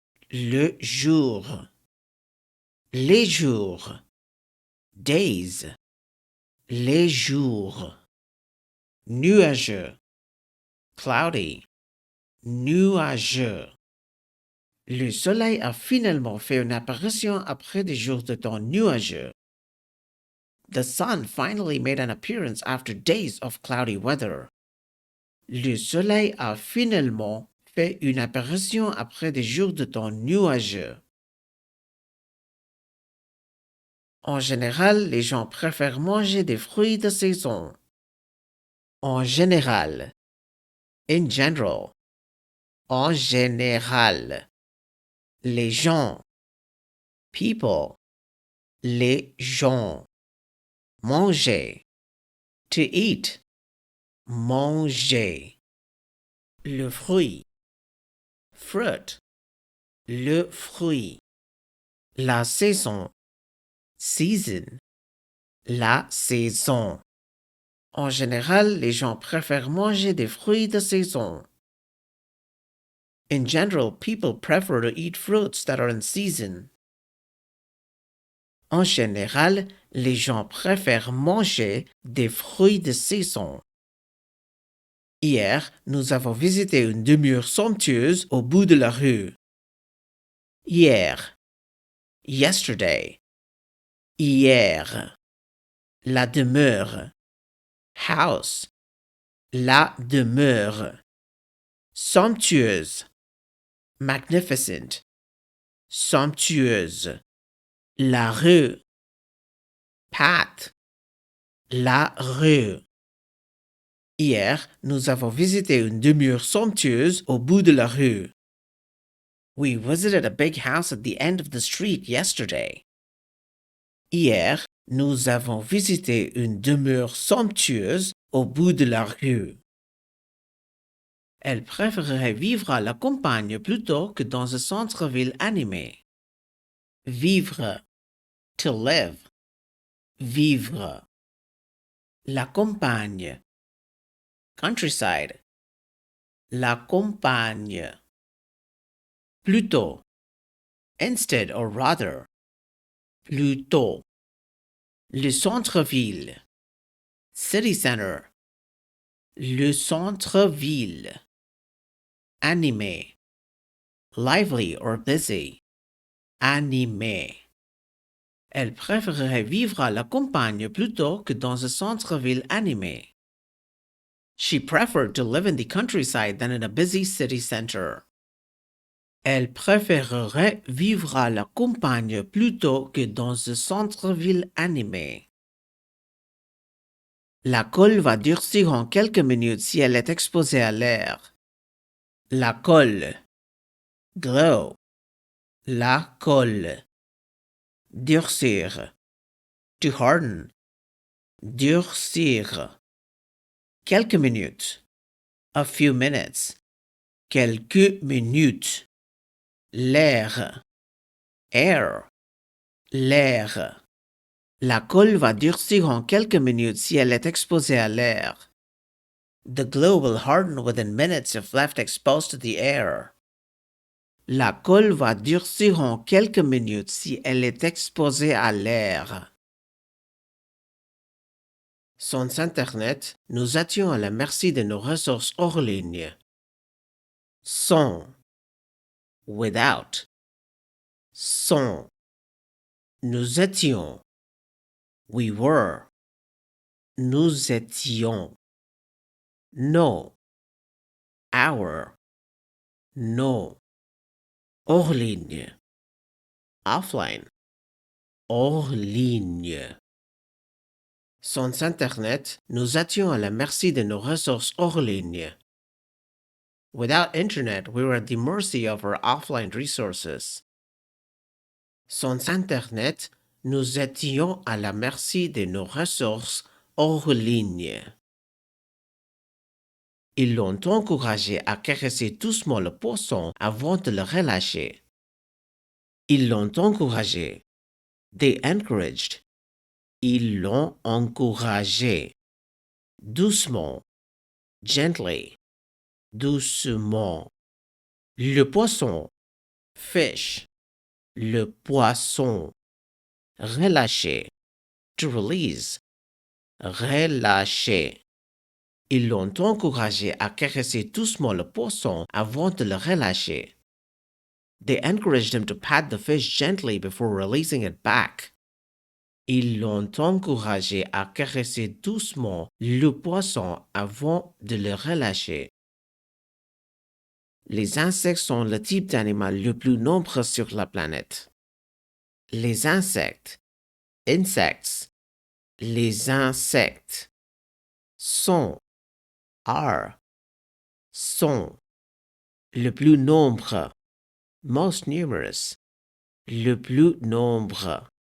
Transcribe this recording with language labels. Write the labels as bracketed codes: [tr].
[fr] Le jour. Les jours. [en] Days. [fr] Les jours. Nuageux. [en] Cloudy. [fr] Nuageux. Le soleil a finalement fait une apparition après des jours de temps nuageux. [en] The sun finally made an appearance after days of cloudy weather. [fr] Le soleil a finalement fait une apparition après des jours de temps nuageux. En général, les gens préfèrent manger des fruits de saison. En général. [en] In general. [fr] En général. Les gens. [en] People. [fr] Les gens. Manger. [en] To eat. [fr] Manger. Le fruit. [en] Fruit. [fr] Le fruit. La saison. [en] Season. [fr] La saison. En général, les gens préfèrent manger des fruits de saison. [en] In general, people prefer to eat fruits that are in season. [fr] En général, les gens préfèrent manger des fruits de saison. Hier, nous avons visité une demeure somptueuse au bout de la rue. Hier. [en] Yesterday. [fr] Hier. La demeure. [en] House. [fr] La demeure. Somptueuse. [en] Magnificent. [fr] Somptueuse. La rue. [en] Path. [fr] La rue. Hier, nous avons visité une demeure somptueuse au bout de la rue. [en] We visited a big house at the end of the street yesterday. [fr] Hier, nous avons visité une demeure somptueuse au bout de la rue. Elle préférerait vivre à la campagne plutôt que dans un centre-ville animé. Vivre. [en] To live. [fr] Vivre. La campagne. [en] Countryside. [fr] La campagne. Plutôt. [en] Instead or rather. [fr] Plutôt. Le centre-ville. [en] City center. [fr] Le centre-ville. Animé. [en] Lively or busy. [fr] Animé. Elle préférerait vivre à la campagne plutôt que dans un centre-ville animé. [en] She preferred to live in the countryside than in a busy city center. [fr] Elle préférerait vivre à la campagne plutôt que dans un centre-ville animé. La colle va durcir en quelques minutes si elle est exposée à l'air. La colle. [en] Glow. [fr] La colle. Durcir. [en] To harden. [fr] Durcir. Quelques minutes. [en] A few minutes. [fr] Quelques minutes. L'air. [en] Air. [fr] L'air. La colle va durcir en quelques minutes si elle est exposée à l'air. [en] The glue will harden within minutes if left exposed to the air. [fr] La colle va durcir en quelques minutes si elle est exposée à l'air. Sans Internet, nous étions à la merci de nos ressources hors ligne. Sans. [en] Without. [fr] Sans. Nous étions. [en] We were. [fr] Nous étions. [en] No. Our. No. [fr] Hors ligne. [en] offline, [fr] hors ligne. Sans Internet, nous étions à la merci de nos ressources hors ligne. [en] Without Internet, we were at the mercy of our offline resources. [fr] Sans Internet, nous étions à la merci de nos ressources hors ligne. Ils l'ont encouragé à caresser doucement le poisson avant de le relâcher. Ils l'ont encouragé. [en] They encouraged. [fr] Ils l'ont encouragé. Doucement. [en] Gently. [fr] Doucement. Le poisson. [en] Fish. [fr] Le poisson. Relâcher. [en] To release. [fr] Relâcher. Ils l'ont encouragé à caresser doucement le poisson avant de le relâcher. [en] They encouraged him to pat the fish gently before releasing it back. [fr] Ils l'ont encouragé à caresser doucement le poisson avant de le relâcher. Les insectes sont le type d'animal le plus nombreux sur la planète. Les insectes, [en] insects, [fr] les insectes sont, sont, le plus nombreux, [en] most numerous, [fr] le plus nombreux.